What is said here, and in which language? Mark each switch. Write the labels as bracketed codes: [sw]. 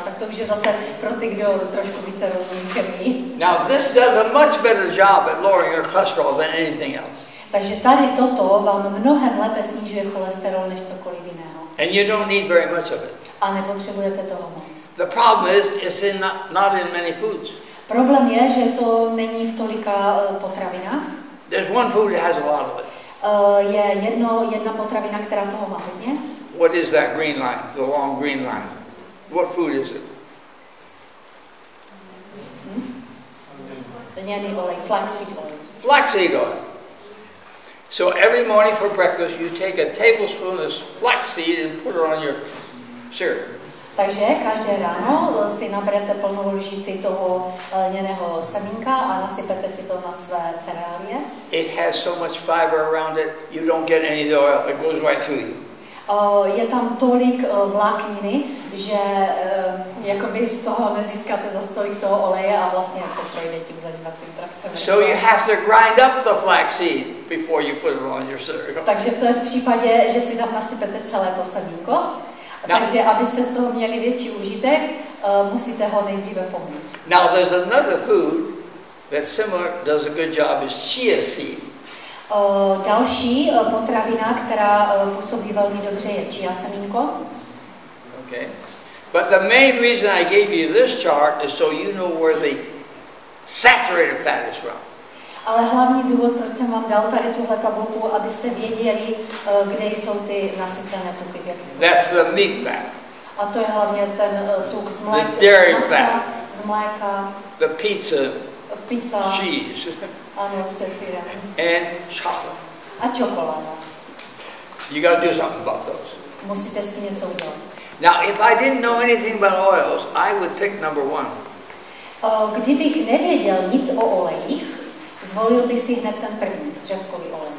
[cs] Tak to už je zase pro ty, kdo trošku více rozumí chemii. [en] Now this does a much better job at lowering your cholesterol than anything else. [cs] Takže tady toto vám mnohem lépe snižuje cholesterol než cokoliv jiného. [en] And you don't need very much of it. [cs] A nepotřebujete toho moc. [en] The problem is it's not in many foods. [cs] Problém je, že to není v tolika potravinách. [en] There's one food that has a lot of it. [cs] Je jedna potravina, která toho má hodně. [en] What is that green line? The long green line. What food is it? [cs] Lněný olej, [en] flaxseed oil. Flaxseed oil. So every morning for breakfast you take a tablespoon of flaxseed and put it on your cereal. [cs] Takže každé ráno si naberete plnou lžíci toho lněného semínka a nasypete si to na své cereálie. [en] It has so much fiber around it, you don't get any of the oil. It goes right through you. [cs] Je tam tolik vlákniny, že jakoby z toho nezískáte za tolik toho oleje a vlastně to projde tím zažívacím traktem. [en] So you have to grind up the flaxseed before you put it on your cereal. [cs] Takže to je v případě, že si tam nasypete celé to semínko. Takže abyste z toho měli větší užitek, musíte ho nejdříve pomít. [en] Now there's another food that's similar, does a good job, is chia seed. [cs] Další potravina, která působí velmi dobře, je chia semínko. [en] Okay. But the main reason I gave you this chart is so you know where the saturated fat is from. [cs] Ale hlavní důvod, proč jsem vám dal tady tuhle tabulku, abyste věděli, kde jsou ty nasycené tuky. [en] That's the meat fat. [cs] A to je hlavně ten tuk z mléka, z mléka, [en] the pizza, cheese, [cs] ano, se syrem. [en] And chocolate. [cs] A čokoláda. [en] You got to do something about those. [cs] Musíte s tím něco udělat. [en] Now, if I didn't know anything about oils, I would pick number 1. [cs] Kdybych nevěděl nic o olejích, zvolil bych si hned ten první, řepkový olej.